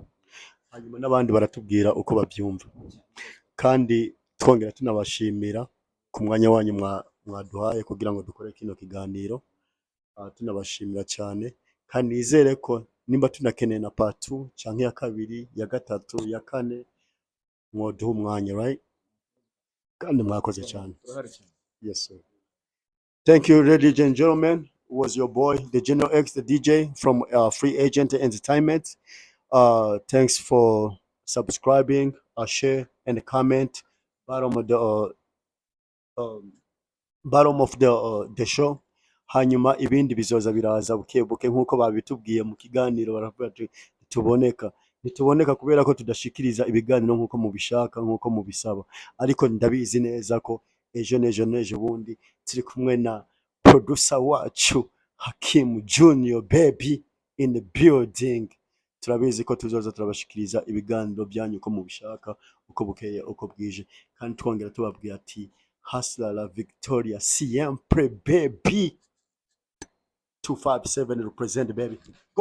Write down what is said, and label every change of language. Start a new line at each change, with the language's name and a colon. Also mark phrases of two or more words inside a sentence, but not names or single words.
Rundi: Hanyuma n'abandi baratubwira uko babyumva, kandi twongera tunabashimira ku mwanya wanyu mwaduhaye kugira ngo dukore kino kiganiro. Tunabashimira cyane, kandi nizere ko nimba tunakeneye na part 2 cyangwa ya kabiri, ya gatatu, ya kane, mwoduha umwanya, right? Kandi mwakoze cyane.
English: Yes sir. Thank you, ladies and gentlemen. It was your boy, the General X, the DJ from Free Agent Entertainment. Thanks for subscribing, share, and comment. Bottom of the show.
Rundi: Hanyuma ibindi bizoza biraza buke nkuko babitubwiye mu kiganiro. Baravuga ati ntituboneka kubera ko tudashikiriza ibiganiro nkuko mubishaka, nkuko mubisaba, ariko ndabizi neza ko ejo bundi turi kumwe na producer wacu Hakim Junior
English: baby in the building.
Rundi: Turabizi ko tuzoza turabashikiriza ibiganiro byanyu uko mubishaka, uko bukeye, uko bwije, kandi twongera tubabwira ati Hustler
Spanish: la Victoria siempre
English: baby. 257 represent baby. Go.